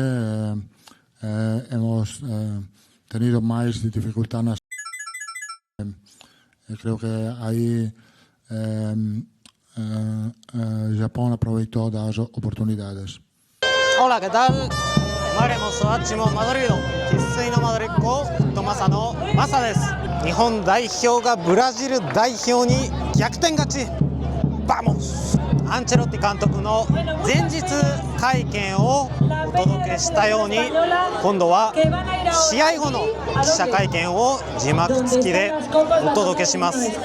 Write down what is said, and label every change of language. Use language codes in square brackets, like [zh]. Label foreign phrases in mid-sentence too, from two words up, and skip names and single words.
[es] Hemos tenido más dificultad. Creo que ahí Japón aprovechó las oportunidades. Hola, ¿qué tal? Maremos Hachimo Madrid, [ja] 生粋のマドリッコ、トマサのマサです。日本代表がブラジル代表に逆転勝ち。バモス！アンチェロッティ監督の前日会見をお届けしたように、今度は試合後の記者会見を字幕付きでお届けします。